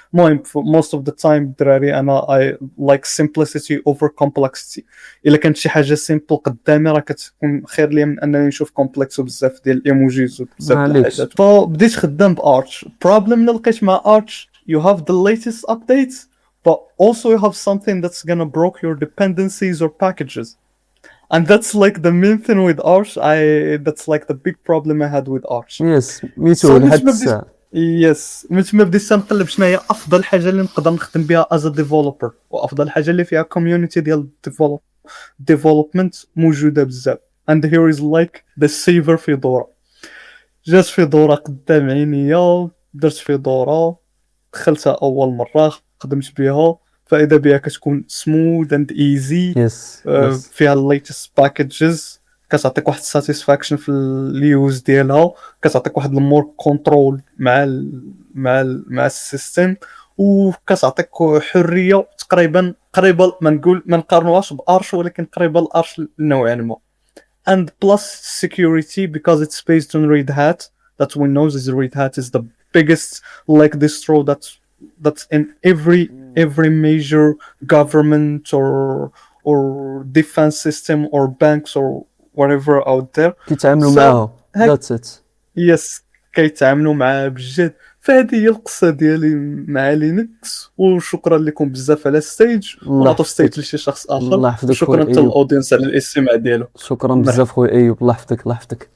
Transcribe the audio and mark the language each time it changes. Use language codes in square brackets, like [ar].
[en] المهم most of the time [ar] الدراري انا [en] I like simplicity over complexity. [ar] الا كانت شي حاجه سيمبل قدامي راه كتكون خير ليا من انني نشوف كومبلكس وبزاف ديال الايموجيز وبزاف ديال الحاجات. فبديت خدام بارش. البروبليم اللي لقيت مع ارش [en] you have the latest updates but also you have something that's gonna break your dependencies or packages. And that's like the main thing with Arch. That's like the big problem I had with Arch. [ar] يس ميتو لحد الساعه. يس، ما بديت تنقلب شنو هي افضل حاجه اللي نقدر نخدم بها [en] as a developer، [ar] وافضل حاجه اللي فيها community ديال development موجوده بزاف. [en] And here is like the saver Fedora. [ar] جات فيدورا قدام عينيا، درت فيدورا، دخلتها اول مره، خدمت بها، فاذا بها كتكون [en] Smooth and easy. Yes [ar] فيها الليتست باكجز، كتعطيك واحد الساتيسفاكشن في اليوز ديالها، كتعطيك واحد المور كنترول مع السيستم، وكتعطيك حريه تقريبا قريبه، ما نقارنوهاش بارش، ولكن قريبه لارش نوعا ما. [en] and plus security because it's based on Red Hat. That we know is Red Hat is the biggest like distro that's in every major government or defense system or banks or whatever out there. [ar] كيتعاملوا معاها. [en] That's it. [ar] Yes, كيتعاملوا معاها بجد. فهذه هي القصه ديالي مع لينكس، وشكرا لكم بزاف على الستيج، ونعطوا ستيج لشي شخص اخر. الله يحفظك. شكرا حتى للاودينس على الاستماع ديالو. شكرا بزاف خويا ايوب، الله يحفظك الله يحفظك.